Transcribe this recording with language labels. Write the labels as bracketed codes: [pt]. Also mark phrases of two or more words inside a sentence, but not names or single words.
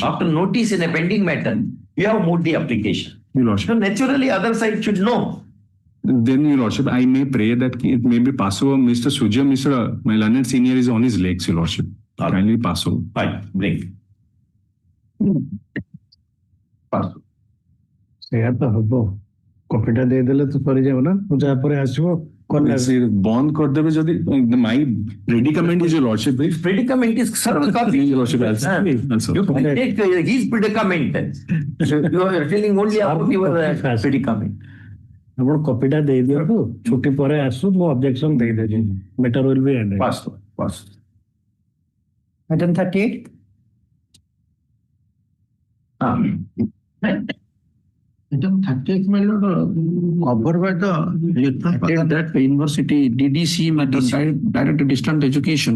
[en] After notice in a pending matter, you have moved the application. Your Lordship. So naturally, other side should know. Then, Your Lordship, I may pray that it may be passed over. Mr. Sujya, my learned senior, is on his legs, Your Lordship. Kindly pass over. Fine, bring. Pass. [or] ସେଇଆ ତ ହବ, କପିଟା ଦେଇଦେଲେ ତ ସରିଯାଉ ନା, ଯାହାପରେ ଆସିବ ବନ୍ଦ କରିଦେବେ ଯଦି. [en] My predicament is, Your Lordship. Predicament is serve copy. Your Lordship, you take his predicament. You are telling only about your predicament. [or] ଆପଣ କପିଟା ଦେଇ ଦିଅନ୍ତୁ ଛୁଟି ପରେ ଆସୁ ମୁଁ ଅବଜେକ୍ସନ ଦେଇଦେବି [en] matter will be end Pass. Item 38. Item 38, my lord, covered by the that university DDC matter, direct distance education.